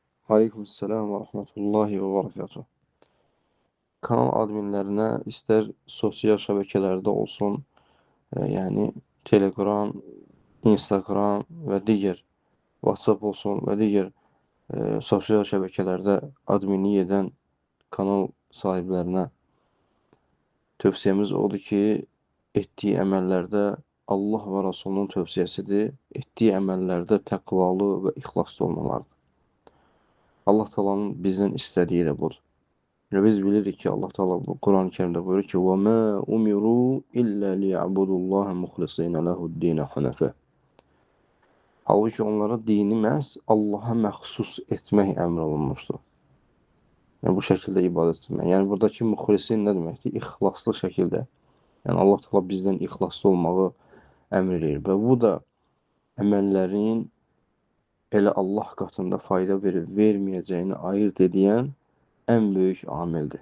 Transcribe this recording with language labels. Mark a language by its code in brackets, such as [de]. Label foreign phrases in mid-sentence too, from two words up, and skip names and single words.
[tr] Aleykümselam ve rahmetullahi ve berekatuhu. Kanal adminlerine ister sosyal şebekelerde olsun, yani Telegram, Instagram ve diğer WhatsApp olsun ve diğer sosyal şebekelerde adminlik eden kanal sahiplerine tövsiyemiz odur ki, ettiği əməllərdə Allah ve Rasulunun tövsiyesidir. [az] Ettiği əməllərdə təqvalı ve ihlaslı olmalardır. [tr] Allah Taala'nın bizden istediği de budur. Ve biz bilirik ki Allah Teala bu Kur'an-ı Kerim'de buyuruyor ki [ar] وَمَا أُمِرُوا إِلَّا لِيَعْبُدُوا اللّٰهَ مُخْلِصِينَ لَهُ الدِّينَ حُنَفَاءَ. [tr] Halbuki onlara dini [az] məhz Allah'a məxsus etmək əmr olunmuşdur. Yəni bu şəkildə ibadət etmək. Yəni buradakı muxlisin nə deməkdir? İxlaslı şəkildə. Yəni Allah Teala bizdən ixlaslı olmağı əmr edir. Və bu da əməllərin elə Allah qatında fayda verib verməyəcəyini ayırt edən ən böyük amildir.